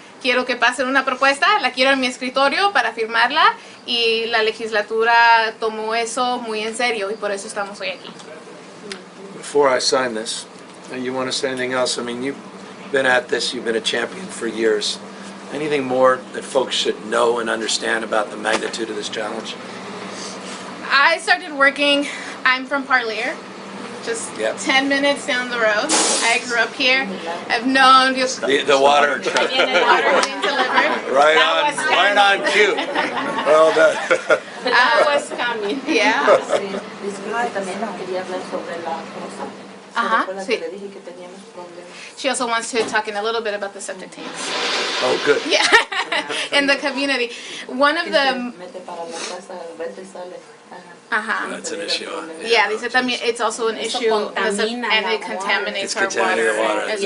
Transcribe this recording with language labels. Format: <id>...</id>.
<es>Quiero que pasen una propuesta, la quiero en mi escritorio para firmarla, y la legislatura tomó eso muy en serio, y por eso estamos hoy aquí.</es> <en>Before I sign this, you want to say anything else? I mean, you've been at this, you've been a champion for years. Anything more that folks should know and understand about the magnitude of this challenge? I started working, I'm from Parlier, just 10 minutes down the road. I grew up here. I've known the water truck. Water being delivered. Right on cue. Well done. I was coming. Yeah.</en> <es>También quería hablar sobre la cosa. Sí. Le dije que teníamos problemas.</es> <en>She also wants to talk in a little bit about the septic tanks. Oh, good. Yeah, in the community. One of the...</en> <es>Mete para la casa, vete y sale.</es> <en>That's an issue. Yeah,</en> <es>dice también</es> <en>it's also an issue and it contaminates our water. The water as the</en>